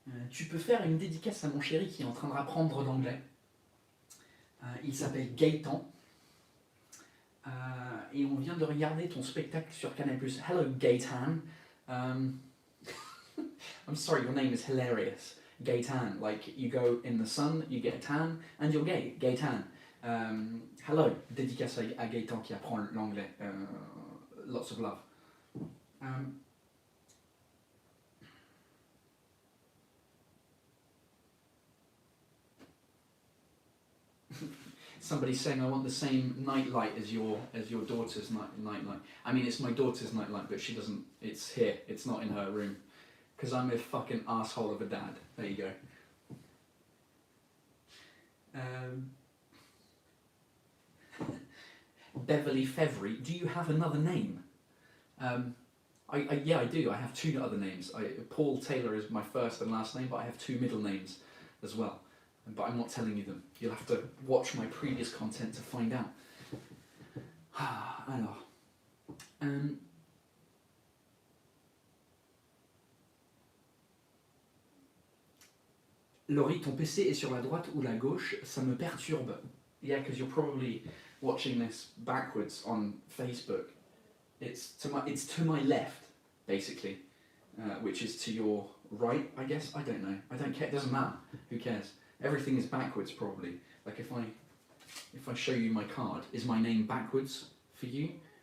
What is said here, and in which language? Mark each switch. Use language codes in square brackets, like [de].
[fr] Tu peux faire une dédicace à mon chéri qui est en train de apprendre l'anglais. Il s'appelle Gaëtan. Et on vient de regarder ton spectacle sur Canal+. [en] Hello Gaëtan. I'm sorry, your name is hilarious. Gaëtan, like you go in the sun, you get a tan, and you're gay. Gaëtan. [fr] Hello, dédicace à Gaëtan qui apprend l'anglais. [en] Lots of love. Somebody's saying I want the same nightlight as your daughter's nightlight. I mean, it's my daughter's nightlight, but she doesn't. It's here. It's not in her room, because I'm a fucking asshole of a dad. There you go. Beverly Fevry. Do you have another name? Yeah, I do. I have two other names. Paul Taylor is my first and last name, but I have two middle names as well. But I'm not telling you them. You'll have to watch my previous content to find out. [fr] Alors, Laurie, ton PC est sur la droite ou la gauche? Ça me perturbe. [en] Yeah, because you're probably watching this backwards on Facebook. It's to my left, basically, which is to your right, I guess. I don't know. I don't care. It doesn't matter. Who cares? Everything is backwards, probably. Like if I show you my card, is my name backwards for you?